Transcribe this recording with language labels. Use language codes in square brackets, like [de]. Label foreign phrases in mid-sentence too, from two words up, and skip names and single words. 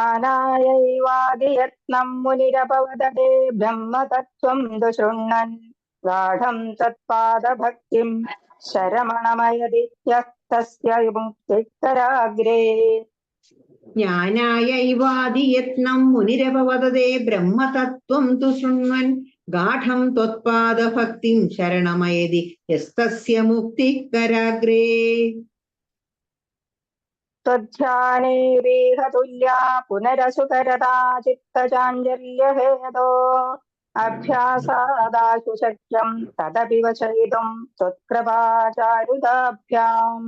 [sa] ജ്ഞാനായൈവാദിയത്നം മുനിരപവദതേ ബ്രഹ്മതത്വം തു ശൃണ്വൻ ഗാഢം തത്പാദഭക്തിം ശരമണമയതിത്യസ്തസ്യ മുക്തിക്കരാഗ്രേ. ജ്ഞാനായൈവാദിയത്നം മുനിരപവദതേ ബ്രഹ്മതത്വം തു ശൃണ്വൻ ഗാഠം ത്വത്പാദഭക്തിം ശരണമയതി യസ്തസ്യ മുക്തിക്കരാഗ്രേ. त्वध्यानेऽवीहतुल्या पुनरसुकरता चित्तचाञ्चल्यहेतो अभ्यासादाशु शक्यं तदपि वचयितुं त्वत्कृपाचारुदाभ्याम्.